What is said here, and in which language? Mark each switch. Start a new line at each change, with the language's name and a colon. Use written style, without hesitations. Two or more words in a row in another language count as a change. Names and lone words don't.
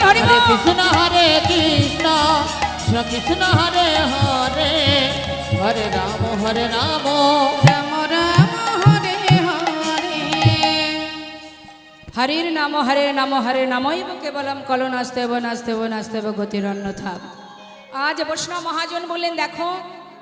Bangla: হরে হরিবল। কৃষ্ণ কৃষ্ণ কৃষ্ণ কৃষ্ণ হরে হরে, হরে রাম রাম। রাম রাম হরে হরে।
Sanskrit: হরের নাম নামৈব কেবলম কলো নাস্তেব নাস্তেব নাস্তেব গতিরন্যথা।
Bangla: আজ বৈষ্ণব মহাজন বললেন দেখো